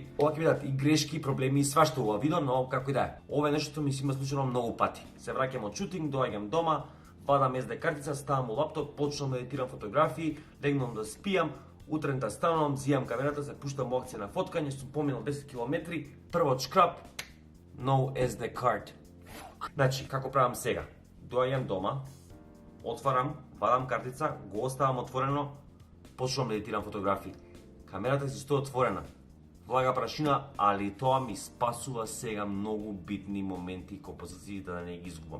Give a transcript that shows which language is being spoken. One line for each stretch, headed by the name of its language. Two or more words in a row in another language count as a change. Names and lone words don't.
Macedonian: Ова ќе бидат и грешки, проблеми и свашто ова видео, но како и да е. Ова е нешто ми се има случено многу пати. Се враќам од шутинг, доаѓам дома, вадам SD картица, ставам у лаптоп, почнам да едитирам фотографии, легнам да спијам, утрента станувам, зијам камерата, се пуштам во акција на фоткање, сум поминал 10 км, првот шкрап,
English: no SD card.
Macedonian: Значи, како правам сега? Доаѓам дома, отварам, вадам картица, го оставам отворено, почнам да едитирам фотографии. Камерата си стои отворена, влага прашина, али тоа ми спасува сега многу битни моменти и композиции да не ги изгубам.